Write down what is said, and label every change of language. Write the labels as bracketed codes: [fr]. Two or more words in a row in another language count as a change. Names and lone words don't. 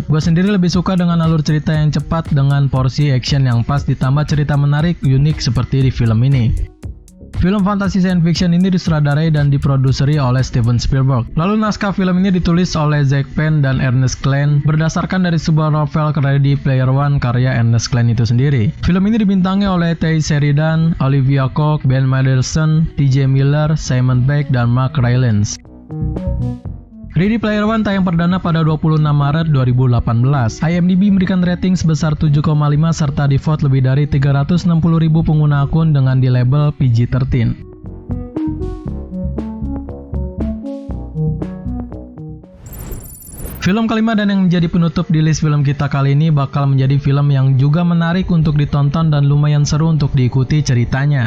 [id] Gue sendiri lebih suka dengan alur cerita yang cepat dengan porsi action yang pas ditambah cerita menarik unik seperti di film ini. Film fantasi [en] science fiction [id] ini disutradarai dan diproduseri oleh Steven Spielberg. Lalu naskah film ini ditulis oleh Zach Penn dan Ernest Cline berdasarkan dari sebuah novel Ready Player One karya Ernest Cline itu sendiri. Film ini dibintangi oleh Tay Sheridan, Olivia Cooke, Ben Mendelsohn, TJ Miller, Simon Pegg, dan Mark Rylance. Ready Player One tayang perdana pada 26 Maret 2018. IMDb memberikan rating sebesar 7,5 serta di-vote lebih dari 360.000 pengguna akun dengan di label PG-13. Film kelima dan yang menjadi penutup di list film kita kali ini bakal menjadi film yang juga menarik untuk ditonton dan lumayan seru untuk diikuti ceritanya.